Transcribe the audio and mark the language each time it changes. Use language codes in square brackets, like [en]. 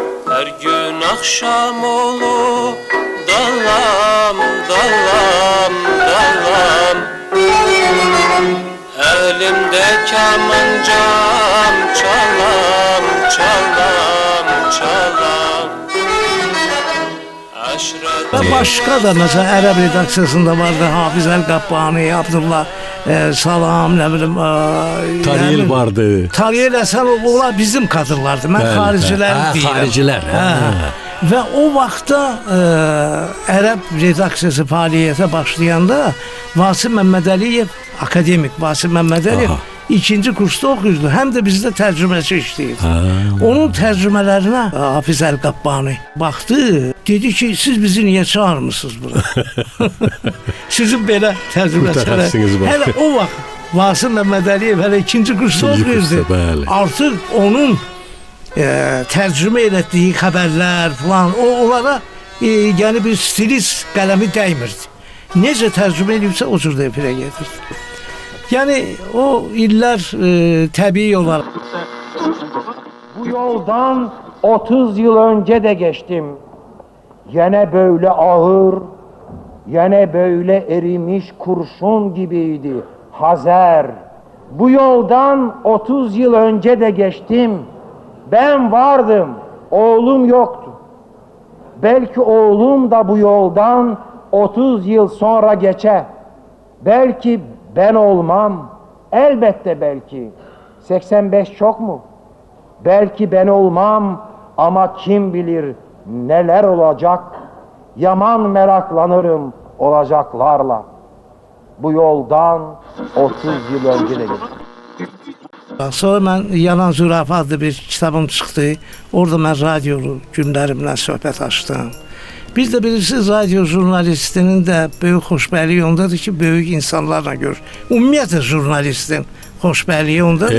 [tr] Her gün akşam olur dalam dalam dalam Elimde kemancam çalam çalam çalam [az] Və başqa da məsələn ərəb redaksiyasında vardı Hafiz Əl-Qabbani, Abdullah Salam, nə bilim Tariyel vardı. Tariyel Həsən, onlar bizim kadrlardı. Mən xariciləri deyirəm. Xaricilər. Və o vaxtda ərəb redaksiyası fəaliyyətə başlayanda Vasif Məmmədəliyev, akademik Vasif Məmmədəliyev ikinci kursda oxuyurdu. Həm də bizdə tərcüməçi işləyirdi. Onun tərcümələrinə Hafiz Əl-Qabbani baxdı, dedi ki, siz bizi niyə çağırmısınız bura? Sizin belə tərcüməçilərə. Hələ o vaxt Vasif Məmmədəliyev hələ ikinci kursda oxuyurdu. Artıq onun tərcümə etdiyi xəbərlər falan, onlara yəni bir stilist qələmi dəymirdi. Necə tərcümə edibsə o cür də efirə getirdi. Yəni o illər təbii olaraq. [tr] Bu yoldan 30 yıl önce de geçtim. Yine böyle ağır, yine böyle erimiş kurşun gibiydi. Hazer. Bu yoldan 30 yıl önce de geçtim. Ben vardım, oğlum yoktu. Belki oğlum da bu yoldan 30 yıl sonra geçer. Belki ben olmam, elbette belki. 85 çok mu? Belki ben olmam ama kim bilir neler olacak. Yaman meraklanırım olacaklarla. Bu yoldan 30 yıl önce de geçtim. [az] Sonra mən Yalan Zürafə adlı bir kitabım çıxdı. Orada mən radiolu günlərimlə söhbət açdım. Biz də bilirsiniz, radio jurnalistinin də böyük xoşbəxtliyi ondadır ki, böyük insanlarla görür. Ümumiyyətlə jurnalistin xoşbəxtliyi ondadır ki...